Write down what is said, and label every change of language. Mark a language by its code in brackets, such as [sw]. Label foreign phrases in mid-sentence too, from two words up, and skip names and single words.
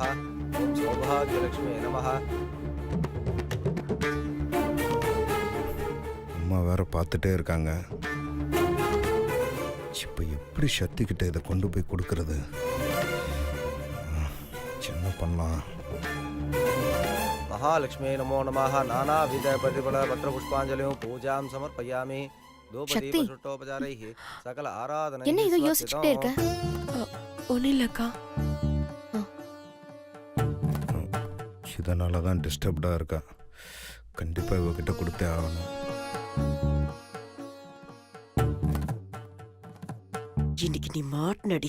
[sa] ओम् सौभाग्यलक्ष्मी नमः. [ta] அம்மா வேற பார்த்துட்டே இருக்காங்க. இப்ப எப்படி சக்தி கிட்ட இதை கொண்டு போய் கொடுக்கறது? என்ன பண்ணலாம்? [sa] महालक्ष्मी नमो नमः नानाविध प्रतिफल पत्र पुष्पांजलियों पूजां समर्पयामि [ta] சக்தி. [sa] दोपदीपषुट्टोपचारैः सकल आराधना [ta] என்ன ஏதோ யோசிச்சுட்டே இருக்க? ஒன்றும் இல்லைக்கா. இதனால தான் டிஸ்டர்ப்டாக இருக்கா. கண்டிப்பாக இவகிட்ட கொடுத்தே ஆகணும். இன்னைக்கு நீ மாட்டினடி.